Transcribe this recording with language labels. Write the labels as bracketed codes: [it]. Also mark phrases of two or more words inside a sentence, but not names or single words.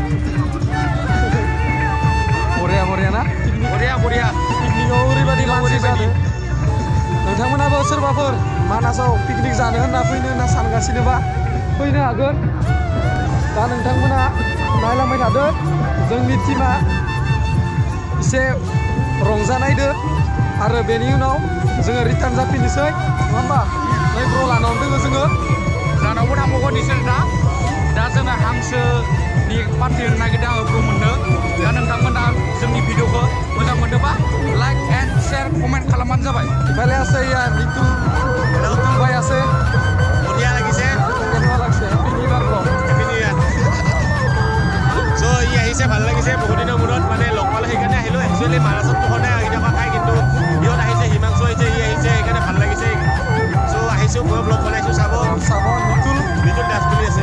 [brx] बरिया बरिया ना बरिया बरिया पिकनिकआव ओरैबादि मानसि जादों नोंथांमोनाबो सोरबाफोर मानासाव पिकनिक जानो होनना फैनो होनना सानगासिनोबा फैनो हागोन दा नोंथांमोना नायलांबाय थादो जोंनि टीमा एसे रंजानायदो आरो बेनि उनाव जोङो रिटार्न जाफिननोसै नङा होमबा नै ब्र लानावनो दङ जोङो जानावबो थांबावगोन इसोरना दा जोङो हांसोनि पार्टि होनो नागिरदों आङो ब्र मोननो दा नोंथांमोना जोंनि भिडिअखौ मोजां मोनदोंबा [en] like and share comment [brx] खालामबानो जाबाय [as] ভালে আছে ইয়া মিতু ভাই আছে বঢ়িয়া লাগিছে কেনেকুৱা লাগছে [en] happy new year bro happy new year [as] চ' ই আহিছে ভাল লাগিছে বহুত দিনৰ মূৰত মানে লগ পালে সেইকাৰণে আহিলোঁ একচুৱেলি মানাসতটো সদায় কেতিয়াবা খাই কিন্তু ইহঁত আহিছে হিমাংশু আহিছে ই আহিছে সেইকাৰণে ভাল লাগিছে চ' আহিছোঁ মই ব্লগ বনাইছোঁ চাব মিতুল দাস বুলি আছে